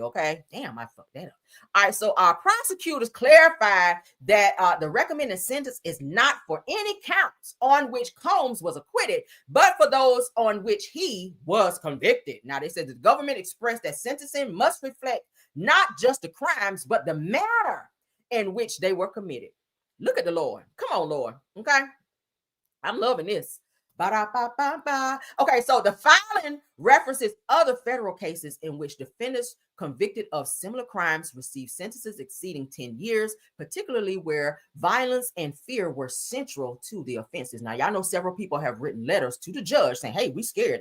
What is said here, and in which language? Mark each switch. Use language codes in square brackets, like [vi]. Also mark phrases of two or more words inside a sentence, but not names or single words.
[en] Okay, damn, I fucked that up. All right, so our prosecutors clarified that the recommended sentence is not for any counts on which Combs was acquitted, but for those on which he was convicted. Now, they said the government expressed that sentencing must reflect not just the crimes, but the manner in which they were committed. Look at the Lord. Come on, Lord. Okay. I'm loving this. Ba-da-ba-ba-ba. Okay, so the filing references other federal cases in which defendants convicted of similar crimes received sentences exceeding 10 years, particularly where violence and fear were central to the offenses. Now, y'all know several people have written letters to the judge saying, hey, we scared.